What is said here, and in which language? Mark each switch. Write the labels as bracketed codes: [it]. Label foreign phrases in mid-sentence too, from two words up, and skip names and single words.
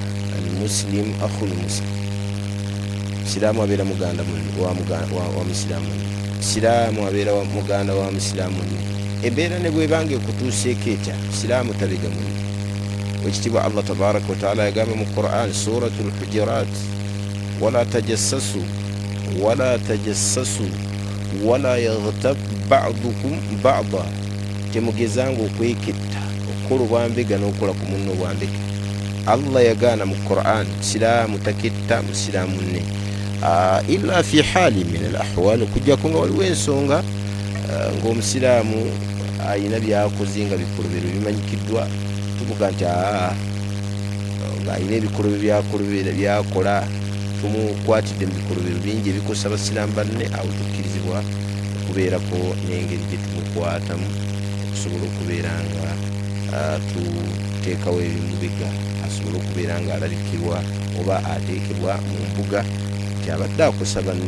[ar] المسلم أخو المسلم. [lg] Siraamu abeera muganda wa musiraamu munne. Siraamu abeera muganda wa musiraamu munne. Embeera ne bwebanga ekutuuseeko etya, siraamu tabega munne. Ekitiibwa [ar] الله تبارك وتعالى [lg] yagamba mu Qur'an suratul Hujurat, [ar] ولا تجسسوا ولا يغتب بعضكم بعضا, [lg] temugezanga okweketta okukola obwambega n'okukola ku munno obwambega. Allah yagaana mu Qur'an siraamu taketta musiraamu munne [ar] إلا في حال من الأحوال, [lg] okujjako nga waliwo ensonga ng'omusiraamu ayina byakoze nga bikolobero bimanyikiddwa, tuvuga nti ng'ayina ebikolobero byakola tumukwatidde mu bikolobero bingi ebikosa abasiraamu banne, awo tukkirizibwa okubeerako n'engeri gye tumukwatamu okusobola okubeera nga tuteekawo ebimubega, asobola okubeera nga alabikirwa oba ateekebwa mu mbuga nti abadde akosa banne.